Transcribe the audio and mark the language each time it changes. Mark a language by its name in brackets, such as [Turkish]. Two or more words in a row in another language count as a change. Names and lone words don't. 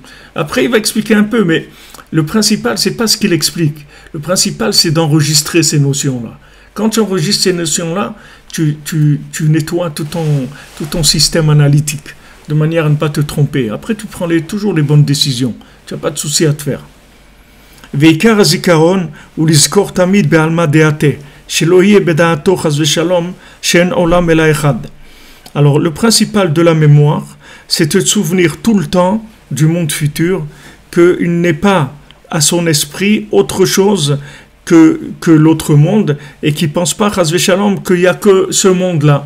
[French] Après, il va expliquer un peu, mais le principal, c'est pas ce qu'il explique. Le principal, c'est d'enregistrer ces notions-là. Quand tu enregistres ces notions-là, tu nettoies tout ton système analytique, de manière à ne pas te tromper. Après, tu prends toujours les bonnes décisions. Tu n'as pas de souci à te faire. [Hebrew] ועיקר הזיכרון הוא לזכור תמיד בעלמא דאתי. [French] Alors, le principal de la mémoire, c'est de se souvenir tout le temps du monde futur, qu'il n'est pas à son esprit autre chose que l'autre monde, et qu'il ne pense pas, qu'il n'y a que ce monde-là.